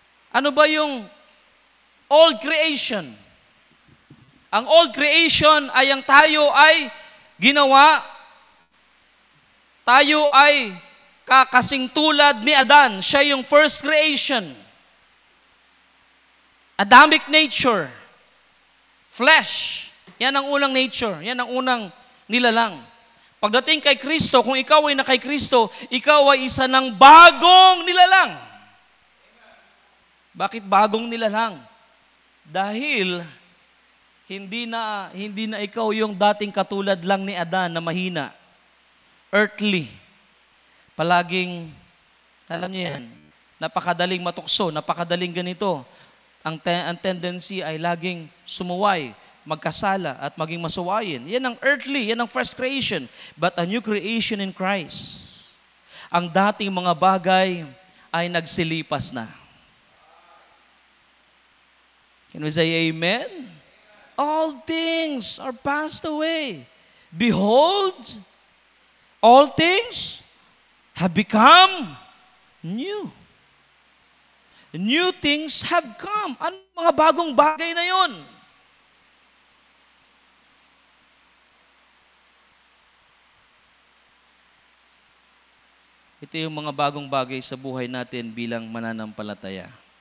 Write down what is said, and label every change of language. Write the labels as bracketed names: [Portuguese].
[Filipino] Ano ba yung old creation? Ang old creation ay ang tayo ay ginawa, tayo ay kakasing tulad ni Adan. Siya yung first creation. [English] Adamic nature. Flesh. [Filipino] Yan ang unang nature. Yan ang unang nilalang. Pagdating kay Kristo, kung ikaw ay na kay Kristo, ikaw ay isa ng bagong nilalang. Bakit bagong nilalang? Dahil hindi na ikaw yung dating katulad lang ni Adan na mahina. Earthly. Palaging, alam niyo yan, napakadaling matukso, napakadaling ganito. Ang tendency ay laging sumuway, magkasala at maging masuwayin. Yan ang earthly, yan ang first creation. [English] But a new creation in Christ. [Filipino] Ang dating mga bagay ay nagsilipas na. [English] Can we say amen? All things are passed away. Behold, all things have become new. New things have come. [Filipino] Ano mga bagong bagay na yon? Ito yung mga bagong bagay sa buhay natin bilang mananampalataya.